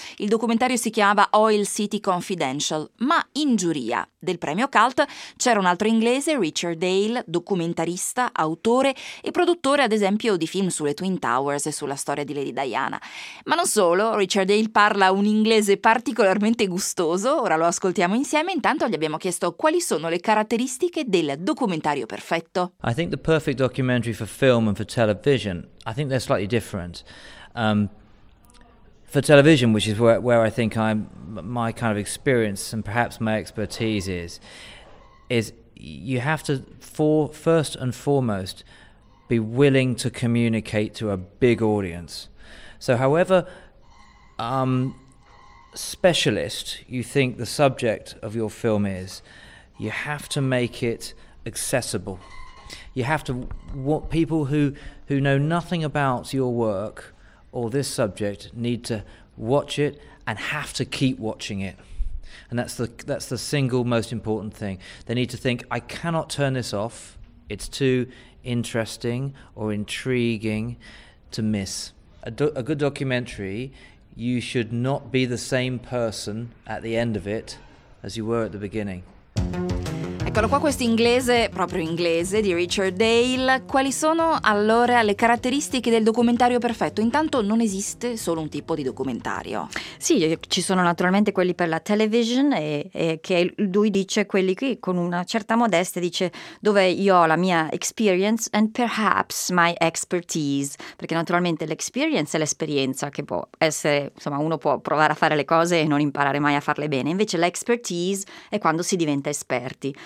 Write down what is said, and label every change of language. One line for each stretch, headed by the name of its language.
Italian: Il documentario si chiamava Oil City Confidential, ma in giuria del premio Cult c'era un altro inglese, Richard Dale, documentarista, autore e produttore, ad esempio, di film sulle Twin Towers e sulla storia di Lady Diana. Ma non solo, Richard Dale parla un inglese particolarmente gustoso, ora lo ascoltiamo insieme. Intanto gli abbiamo chiesto quali sono le caratteristiche del documentario perfetto.
English: I think the perfect documentary for film and for television, I think they're slightly different. For television, which is where I think I'm, my kind of experience and perhaps my expertise is you have to first and foremost be willing to communicate to a big audience. So however specialist you think the subject of your film is, you have to make it accessible. You have to want people who know nothing about your work or this subject need to watch it and have to keep watching it. And that's the single most important thing. They need to think, I cannot turn this off. It's too interesting or intriguing to miss. A good documentary, you should not be the same person at the end of it as you were at the beginning.
Italian: Eccolo qua questo inglese, proprio inglese, di Richard Dale. Quali sono allora le caratteristiche del documentario perfetto? Intanto non esiste solo un tipo di documentario. Sì, ci sono naturalmente quelli per la television e che lui dice quelli qui con una certa modestia, dice dove io ho la mia
English: experience and perhaps my expertise,
Italian: perché naturalmente l'experience è l'esperienza che può essere, insomma uno può provare a fare le cose e non imparare mai a farle bene, invece l'expertise è quando si diventa esperti.